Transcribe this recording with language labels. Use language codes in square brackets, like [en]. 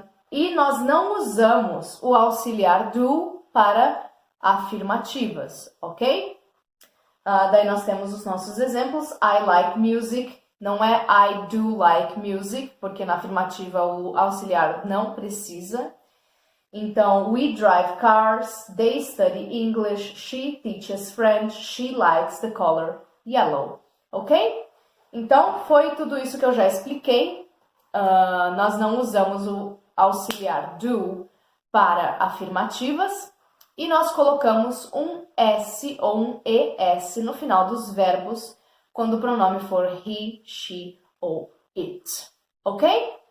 [pt] E nós não usamos o auxiliar do para afirmativas, ok? Daí nós temos os nossos exemplos. [en] I like music. [pt] Não é [en] I do like music, [pt] porque na afirmativa o auxiliar não precisa. [en] Então, we drive cars, they study English, she teaches French, she likes the color yellow, ok? [pt] Então, foi tudo isso que eu já expliquei. Nós não usamos o auxiliar do para afirmativas e nós colocamos um S ou um ES no final dos verbos quando o pronome for he, she ou it, ok?